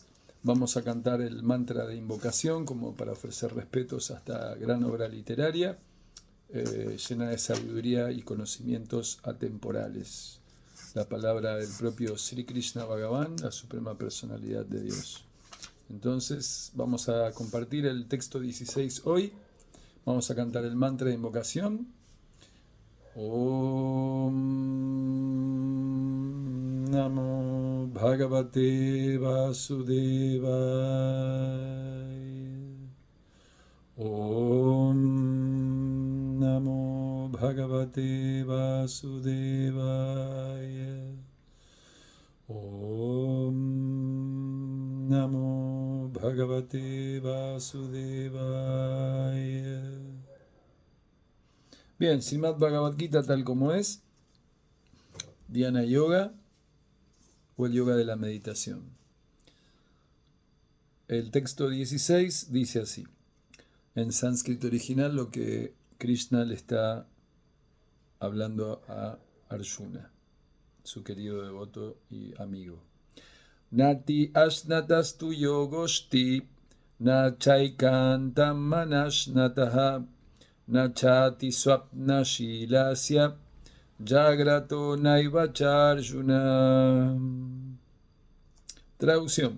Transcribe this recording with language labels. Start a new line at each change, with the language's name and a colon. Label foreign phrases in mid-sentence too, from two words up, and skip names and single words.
Spanish: Vamos a cantar el mantra de invocación como para ofrecer respetos a esta gran obra literaria, llena de sabiduría y conocimientos atemporales. La palabra del propio Sri Krishna Bhagavan, la suprema personalidad de Dios. Entonces vamos a compartir el texto 16 hoy. Vamos a cantar el mantra de invocación.
Sanskrit: Om Namo Bhagavate Vasudevaya. Om Namo Bhagavate Vasudevaya. Om Namo Bhagavate Vasudevaya.
Spanish: Bien, Srimad Bhagavad Gita tal como es, Dhyana Yoga o el yoga de la meditación. El texto 16 dice así, en sánscrito original lo que Krishna le está hablando a Arjuna, su querido devoto y amigo.
Sanskrit: Nati ashnatastu yogoshti na chaikantam manashnataha na chati swapna shilasya jagrato naivacharjuna.
Spanish: Traducción.